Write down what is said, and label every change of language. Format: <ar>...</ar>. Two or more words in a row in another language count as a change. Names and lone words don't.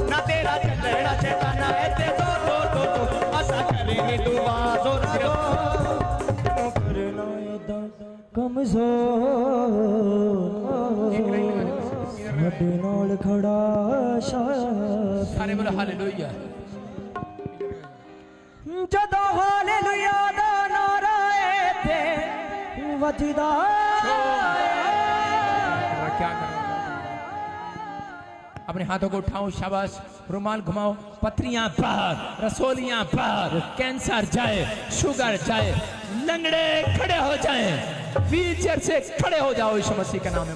<pa>ਨਾ ਤੇਰਾ ਚੱਲਣਾ ਸ਼ੈਤਾਨਾ ਇੱਥੇ ਜ਼ੋਰ ਜ਼ੋਰ ਜ਼ੋਰ ਜ਼ੋਰ ਅਸਾਂ ਕਰੇ ਨੀ ਦੁਆ ਜ਼ੋਰਾ ਜ਼ੋਰ। ਤੈਨੂੰ ਕਰਨਾ ਐਦਾ ਕਮਜ਼ੋਰ ਸਾਡੇ ਨਾਲ ਖੜ੍ਹਾ ਸ਼ਾਪੀ। ਸਾਰੇ ਬੋਲੋ ਹਾਲੇਲੂਯਾ। ਜਦੋਂ ਹਾਲੇਲੂਇਆ ਦਾ ਨਾਰਾ ਇੱਥੇ ਵੱਜਦਾ</pa> <hi>क्या करो? अपने हाथों को उठाओ, शाबाश, रुमाल घुमाओ, पथरियां बाहर, रसोलियां बाहर, कैंसर जाए, शुगर जाए, लंगड़े खड़े हो जाएं, व्हीलचेयर से खड़े हो जाओ यीशु मसीह के नाम में।</hi>